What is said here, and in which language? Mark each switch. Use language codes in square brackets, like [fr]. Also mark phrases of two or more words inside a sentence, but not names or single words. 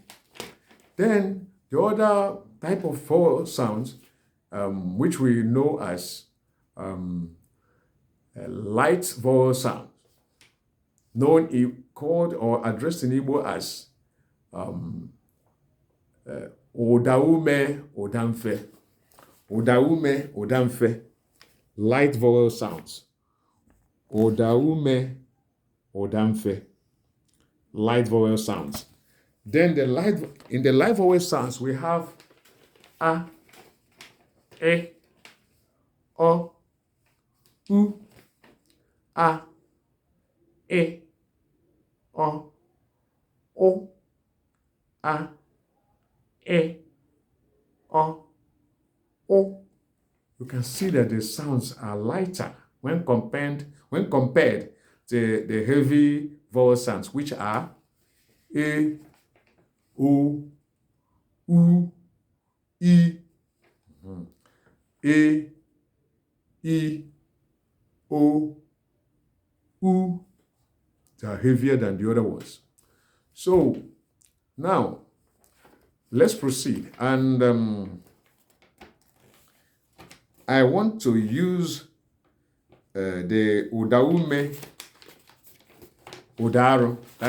[en] Then the other type of vowel sounds, which we know as light vowel sounds, called or addressed in Igbo as [ig] Odaume, Odamfe. Odaume, Odamfe. [en] Light vowel sounds. [ig] Odaume, Odamfe. [en] Light vowel sounds. Then in the light vowel sounds, we have a, e, o, u, a, e, o, a, e, o, you can see that the sounds are lighter when compared to the heavy vowel sounds, which are a, o, u, e, a, e, o, u. They are heavier than the other ones. So now let's proceed, and I want to use the [ig] udaume, udaro, [en] that